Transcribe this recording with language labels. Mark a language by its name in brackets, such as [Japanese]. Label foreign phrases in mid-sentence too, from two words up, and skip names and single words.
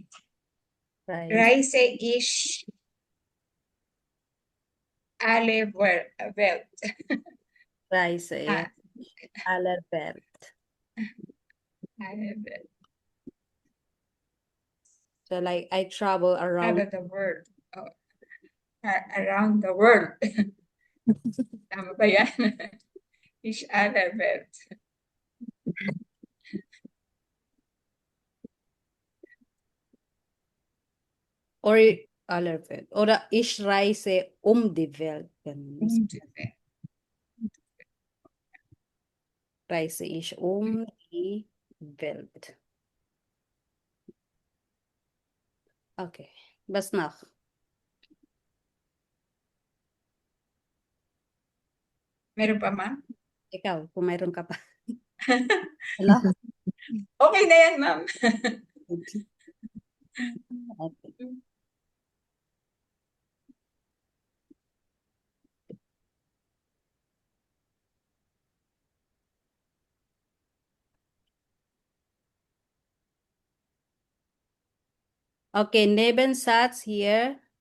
[German] Reise. Reise ich alle Welt. Reise. Ah, Aller Welt. alle Welt. [English] So like I travel around. Out of the world. Oh, around the world. [Filipino] Tama ba yan? [German] Ich alle Welt. Or aller Welt. Oder ich reise die Welt. Ganun. Reise ich die Welt. Okay. Was noch? [Filipino] Meron pa, ma'am? Ikaw, kung mayroon ka pa. Wala? Okay na yan, ma'am. [English] Okay. Okay, Nebensatz here.